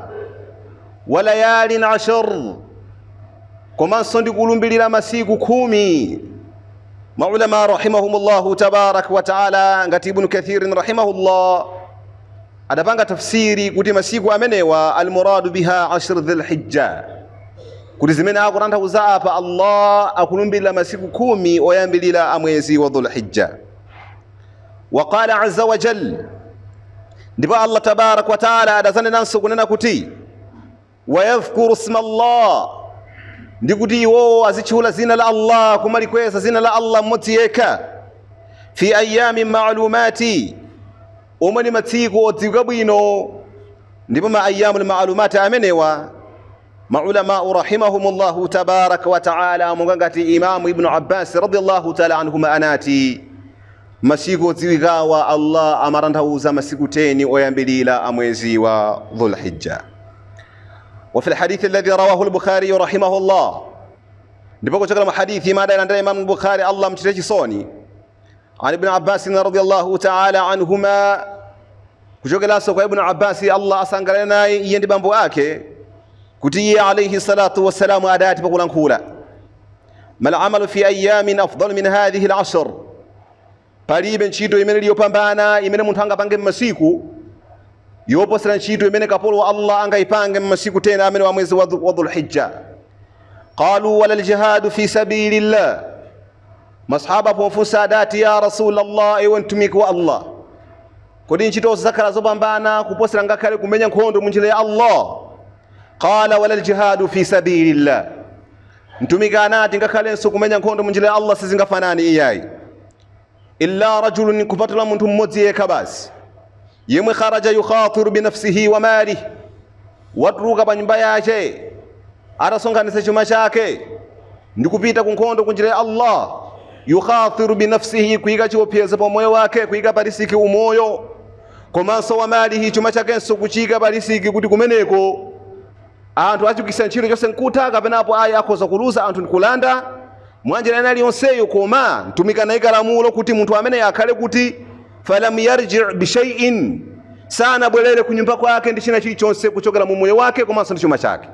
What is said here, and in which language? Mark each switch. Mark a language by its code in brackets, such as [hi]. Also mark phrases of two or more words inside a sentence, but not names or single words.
[ar] وليال عشر, [ny] komanso ndikulumbirira masiku 10 maulama [ar] رحمهم الله تبارك وتعالى [ny] ngati Ibn Kathir rahimahullah adapanga tafsiri kuti masiku amenewa [ar] المراد بها عشر ذي الحجة, [ny] kuti zimene akutanthauza apa Allah akulumbira masiku 10 oyambilira amwezi wa dhulhijja. [ar] وقال عز وجل, [ny] ndipo [ar] الله تبارك وتعالى [ny] adazanenanso kunena kuti [ar] ويذكروا اسم الله, [ny] ndikuti iwo azitchula zina la Allah, kumalikweza zina la Allah mmodzi yekha, [ar] في أيام معلومات, [ny] omwe ni masiku odziwika bwino. Ndipo ma [ar] الأيام المعلومات [ny] amenewa maulama [ar] رحمهم الله تبارك وتعالى [ny] monga ngati Imam Ibn Abbas [ar] رضي الله تعالى عنهما [ny] anati masiku odziwikawa Allah amatanthauza masiku 10 oyambilira amwezi wa dhulhijja. [ar] وفي الحديث الذي رواه البخاري رحمه الله، [ny] ndipo kuchokera mahadithi mada ya Imam Bukhari Allah mtitechi soni, [ar] عن ابن عباس رضي الله تعالى عنهما, [ny] kuchokera kwa Ibn Abbas Allah asangale naye iye ndi bambo ake, kuti iye [ar] عليه الصلاة والسلام [ny] adati pakulankhula [ar] ما العمل في أيام أفضل من هذه العشر, [ny] palibe ntchito imene iliyopambana imene munthu angapange m'masiku yoposera ntchito imene kapolo wa Allah angaipange m'masiku 10 amene wa mwezi wa dhulhijja. [ar] قالوا ولا الجهاد في سبيل الله, [ny] masahaba pofunsa adati [ar] يا رسول الله, [ny] ewe mtumiki wa Allah, kodi ntchito zakhala zopambana kuposera ngakhale kumenya nkhondo mu njira ya Allah? [ar] قال ولا الجهاد في سبيل الله, [ny] mtumiki anati ngakhalenso kumenya nkhondo mu njira ya Allah sizingafanani iyayi, [ar] إلا رجل, [ny] kupatula munthu mmodzi yekha basi, yemwe [ar] خرج يخاطر بنفسه وماله, [ny] watuluka pa nyumba yake atasonkhanitsa chuma chake ndikupita ku nkhondo ku njira ya Allah. [ar] يخاطر بنفسه, [ny] kuyika chiopsezo pa moyo wake, kuyika pa risiki umoyo, komanso [ar] وماله, [ny] chuma chakenso kuchika pa risiki, kuti kumeneko anthu achukisa ntchito chonse nkutha kapenapo aya akhoza kuluza anthu ndikulanda mwanjira ina iliyonseyo. Koma mtumiki anayika lamulo kuti munthu amene akhale kuti [ar] فلم يرجع بشيء, [ny] sana bwerere kunyumba kwake ndi china chilichonse kuchokera mu moyo wake komanso ndi chuma chake.